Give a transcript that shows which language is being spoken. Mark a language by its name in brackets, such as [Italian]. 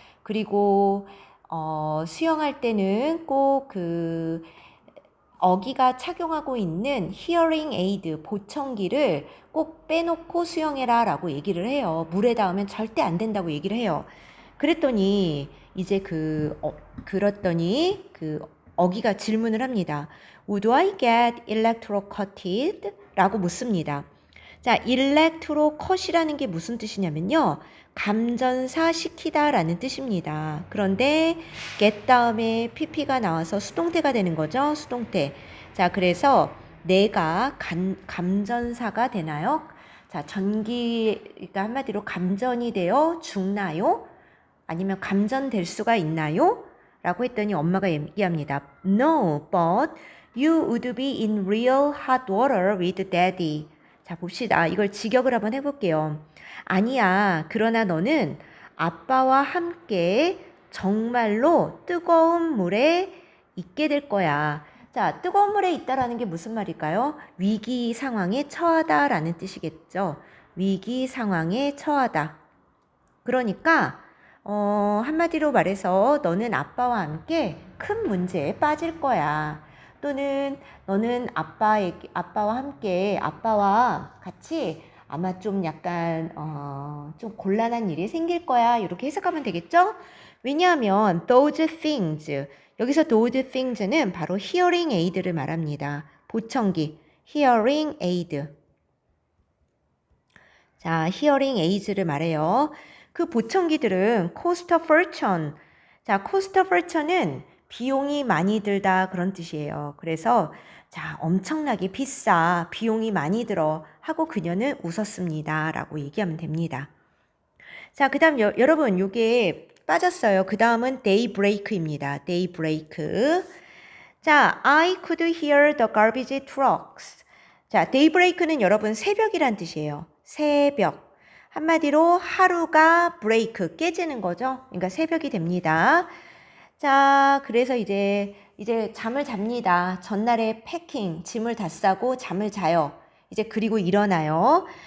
[Korean] 그리고 수영할 때는 꼭 그 어기가 착용하고 있는 히어링 에이드 보청기를 꼭 빼놓고 수영해라 라고 얘기를 해요. 물에 닿으면 절대 안 된다고 얘기를 해요. 그랬더니 이제 그랬더니 그 어기가 질문을 합니다. [English] Would I get electrocuted? [Korean] 라고 묻습니다. 자, electrocut이라는 게 무슨 뜻이냐면요. 감전사 시키다 라는 뜻입니다. 그런데 get 다음에 pp가 나와서 수동태가 되는 거죠. 수동태. 자, 그래서 내가 감전사가 되나요? 자, 전기가 한마디로 감전이 되어 죽나요? 아니면 감전될 수가 있나요? 라고 했더니 엄마가 얘기합니다. [English] No, but you would be in real hot water with daddy. [Korean] 자, 봅시다. 이걸 직역을 한번 해볼게요. 아니야. 그러나 너는 아빠와 함께 정말로 뜨거운 물에 있게 될 거야. 자, 뜨거운 물에 있다라는 게 무슨 말일까요? 위기 상황에 처하다라는 뜻이겠죠. 위기 상황에 처하다. 그러니까 한마디로 말해서 너는 아빠와 함께 큰 문제에 빠질 거야. 또는 너는 아빠와 함께 아빠와 같이 아마 좀 약간 좀 곤란한 일이 생길 거야. 이렇게 해석하면 되겠죠? 왜냐하면 [English] those things, [Korean] 여기서 those things는 바로 hearing aid를 말합니다. 보청기, hearing aid. 자, hearing aids를 말해요. 그 보청기들은 [English] cost a fortune. [Korean] 자, [English] cost a fortune [Korean] 은 비용이 많이 들다 그런 뜻이에요. 그래서 자, 엄청나게 비싸, 비용이 많이 들어 하고 그녀는 웃었습니다. 라고 얘기하면 됩니다. 자, 그 다음 여러분 요게 빠졌어요. 그 다음은 daybreak입니다. daybreak. [English] 자, I could hear the garbage trucks. [Korean] 자, daybreak는 여러분 새벽이란 뜻이에요. 새벽. 한마디로 하루가 브레이크, 깨지는 거죠. 그러니까 새벽이 됩니다. 자, 그래서 이제 잠을 잡니다. 전날에 패킹, 짐을 다 싸고 잠을 자요. 이제 그리고 일어나요.